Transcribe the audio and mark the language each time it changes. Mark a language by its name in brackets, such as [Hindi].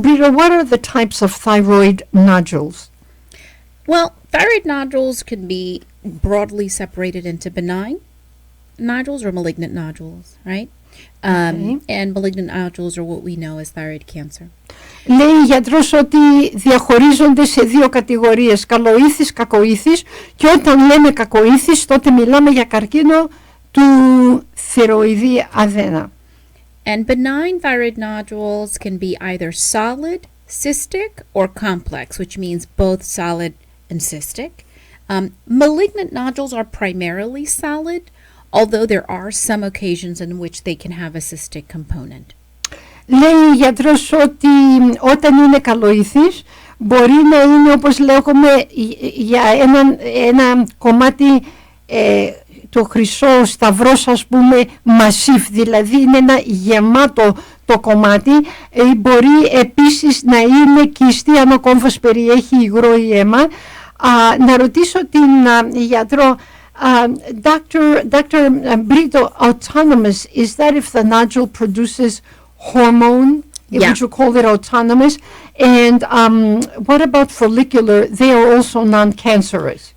[English] Brito, what are the types of thyroid nodules? Well, thyroid nodules can be broadly separated into benign nodules or malignant nodules, right? And malignant nodules are what we know as thyroid cancer. [Greek] Λέει η γιατρός ότι διαχωρίζονται σε δύο κατηγορίες, καλοήθης, κακοήθης, και όταν λέμε κακοήθης τότε μιλάμε για καρκίνο του θηροειδή αδένα. [English] And benign thyroid nodules can be either solid, cystic, or complex, which means both solid and cystic. Malignant nodules are primarily solid, although there are some occasions in which they can have a cystic component. [Greek] Λέει η γιατρός ότι όταν είναι καλοήθης μπορεί να είναι, όπως λέγουμε, για ένα κομμάτι το χρυσό σταυρός, ας πούμε, massive, δηλαδή είναι ένα γεμάτο το κομμάτι. Μπορεί επίσης να είναι κίστη αν ο κόμβος περιέχει υγρό ή αίμα. Να ρωτήσω την γιατρό, [English] Dr. Brito, autonomous, is that if the nodule produces hormone Yeah. Would you call it autonomous? And what about follicular? They are also non-cancerous.